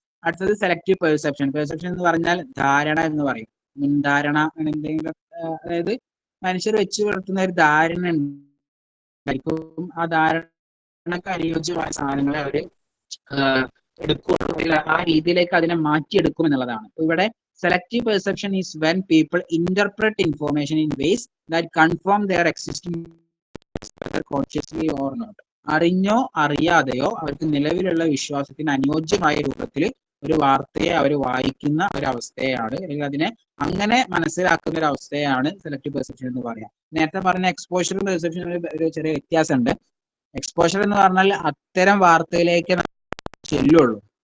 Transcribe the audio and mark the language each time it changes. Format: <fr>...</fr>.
<ml>അടുത്തത് selective perception. Perception എന്ന് പറഞ്ഞാൽ ധാരണ എന്ന് പറയും, മുൻധാരണ എന്തെങ്കിലും, അതായത് മനുഷ്യർ വെച്ച് പുലർത്തുന്ന ഒരു ധാരണ ഉണ്ടായിരിക്കും. ആ ധാരണക്ക് അനുയോജ്യമായ സാധനങ്ങളെ അവർ എടുക്കുകയുള്ളൂ, ആ രീതിയിലേക്ക് അതിനെ മാറ്റിയെടുക്കും എന്നുള്ളതാണ്.</ml> <en>ഇവിടെ selective perception is when people interpret information in ways that confirm their existing whether consciously or not.</en> <ml>അറിഞ്ഞോ അറിയാതെയോ അവർക്ക് നിലവിലുള്ള വിശ്വാസത്തിന് അനുയോജ്യമായ രൂപത്തിൽ ഒരു വാർത്തയെ അവർ വായിക്കുന്ന ഒരു അവസ്ഥയാണ്, അല്ലെങ്കിൽ അതിനെ അങ്ങനെ മനസ്സിലാക്കുന്ന ഒരു അവസ്ഥയാണ് സെലക്റ്റീവ് പെർസെപ്ഷൻ എന്ന് പറയാം. നേരത്തെ പറഞ്ഞ എക്സ്പോഷറും പെർസെപ്ഷനും ഒരു ചെറിയ വ്യത്യാസമുണ്ട്. എക്സ്പോഷർ എന്ന് പറഞ്ഞാൽ അത്തരം വാർത്തയിലേക്ക് ചെല്ലുള്ളൂ.</ml>